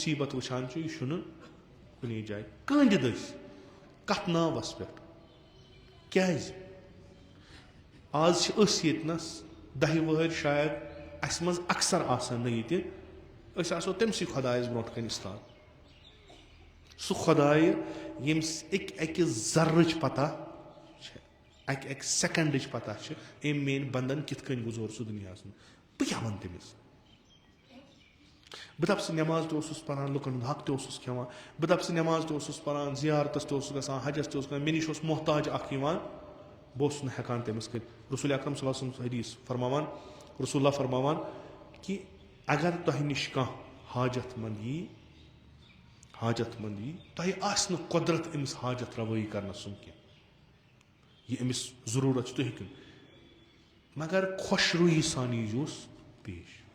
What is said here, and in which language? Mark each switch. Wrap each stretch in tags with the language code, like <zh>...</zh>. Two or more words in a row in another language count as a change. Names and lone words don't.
<ks>مُصیٖبت وٕچھان چھُ یہِ چھُنہٕ کُنی جایہِ کٔنٛڈۍ دٔسۍ کتھ ناوس پٮ۪ٹھ کیازِ آز چھِ أسۍ ییٚتنس 10 وٕہٕرۍ شاید اسہِ منٛز اکثر آسان نہٕ ییٚتہِ أسۍ آسو تٔمسٕے خۄدایس برونٛٹھ کنہِ اِستاد سُہ خۄدایہِ ییٚمِس اَکہِ ذرٕچ پتہ چھِ اَکہِ سیکنڈٕچ پتہ چھِ أمۍ میٲنۍ بنٛدن کِتھ کٔنۍ گُزور سُہ دُنیاہس منٛز بہٕ کیٛاہ وَنہٕ تٔمِس بہٕ دپہٕ سُہ نٮ۪ماز تہِ اوسُس پران لُکن ہُنٛد حق تہِ اوسُس کھٮ۪وان بہٕ دپہٕ سُہ نٮ۪ماز تہِ اوسُس پران زیارتس تہِ اوسُس گژھان حجس تہِ اوسُس گژھان مےٚ نِش اوس محتاج اکھ یِوان بہٕ اوسُس نہٕ ہٮ۪کان تٔمِس کٔرِتھ رسول اکرم</ks> <ar>صلی اللہ علیہ وسلم</ar> <ks>حدیث فرماوان رسول اللہ فرماوان کہِ اگر تۄہہِ نِش کانٛہہ حاجت منٛد یی تۄہہِ آسہِ نہٕ قۄدرت أمِس حاجت روٲیی کرنس سُم کینٛہہ یہِ أمِس ضروٗرت چھُ تُہۍ ہیٚکِو مگر خۄش روٗیی سان ییٖزِہوس پیش</ks>